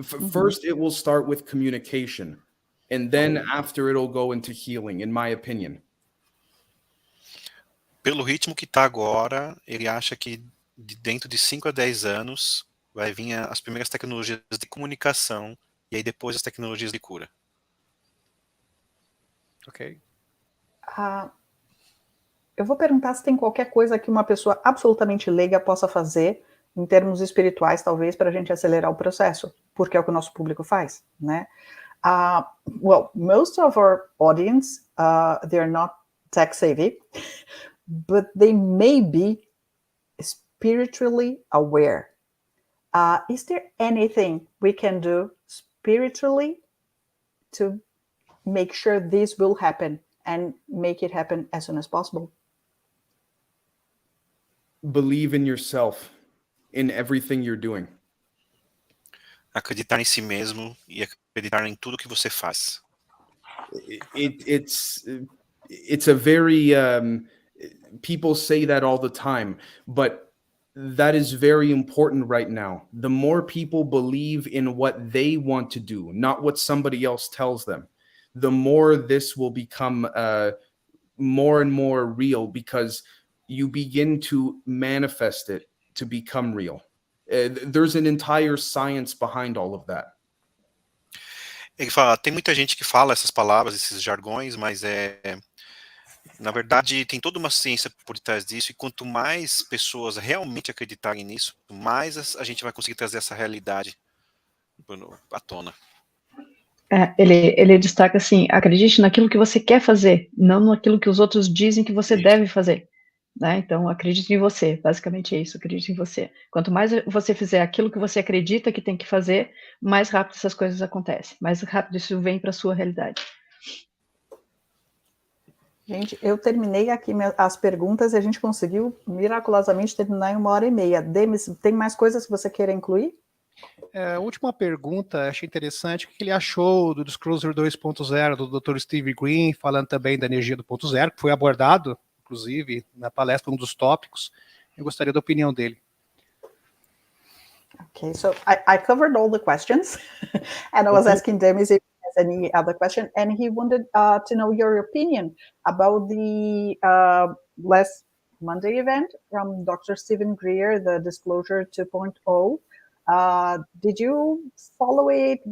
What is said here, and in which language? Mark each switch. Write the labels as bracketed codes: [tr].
[en] First, it will start with communication, and then after it'll go into healing, in my opinion. [pt] Pelo ritmo que está agora, ele acha que dentro de 5 a 10 anos vai vir as primeiras tecnologias de comunicação e aí depois as tecnologias de cura. Ok. Eu vou perguntar se tem qualquer coisa que uma pessoa absolutamente leiga possa fazer em termos espirituais, talvez, para a gente acelerar o processo, porque é o que o nosso público faz, né? [en] Well, most of our audience, they're not tech savvy, but they may be spiritually aware. Is there anything we can do spiritually to make sure this will happen and make it happen as soon as possible? Believe in yourself, in everything you're doing. [pt] Acreditar em si mesmo e acreditar em tudo que você faz. [en] It's a very people say that all the time, but that is very important right now. The more people believe in what they want to do, not what somebody else tells them, the more this will become more and more real, because you begin to manifest it to become real. There's an entire science behind all of that. [pt] Ele fala, tem muita gente que fala essas palavras, esses jargões, mas na verdade tem toda uma ciência por trás disso, e quanto mais pessoas realmente acreditarem nisso, mais a gente vai conseguir trazer essa realidade à tona. Ele destaca assim, acredite naquilo que você quer fazer, não naquilo que os outros dizem que você deve fazer. Né? Então, acredite em você, basicamente é isso, acredite em você. Quanto mais você fizer aquilo que você acredita que tem que fazer, mais rápido essas coisas acontecem, mais rápido isso vem para a sua realidade. Gente, eu terminei aqui as perguntas e a gente conseguiu miraculosamente terminar em 1h30. Demis, tem mais coisas que você queira incluir? A última pergunta, achei interessante, o que ele achou do Disclosure 2.0 do Dr. Steve Green, falando também da energia do ponto zero, que foi abordado, inclusive, na palestra, um dos tópicos. Eu gostaria da opinião dele. [en] Okay, so I covered all the questions, and I was asking Demis if he has any other question, and he wanted to know your opinion about the last Monday event from Dr. Stephen Greer, the Disclosure 2.0. Did you follow it?